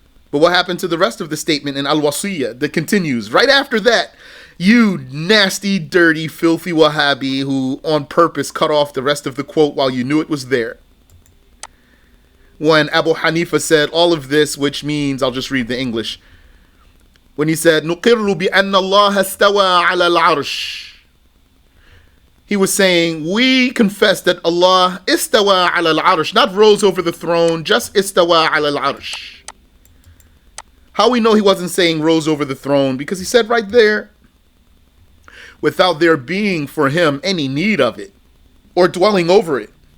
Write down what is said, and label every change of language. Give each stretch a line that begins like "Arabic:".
English: But what happened to the rest of the statement in Al-Wasiyyah that continues? Right after that, you nasty, dirty, filthy Wahhabi who on purpose cut off the rest of the quote while you knew it was there. When Abu Hanifa said all of this, which means, I'll just read the English. When he said,
Arabic: نُقِرُّ بِأَنَّ اللَّهَ اسْتَوَى عَلَى الْعَرْشِ.
English: He was saying, we confess that Allah
Arabic: istawa ala al-arsh,
English: not rose over the throne, just istawa ala al-arsh. How we know he wasn't saying rose over the throne? Because he said right there, without there being for him any need of it or dwelling over it.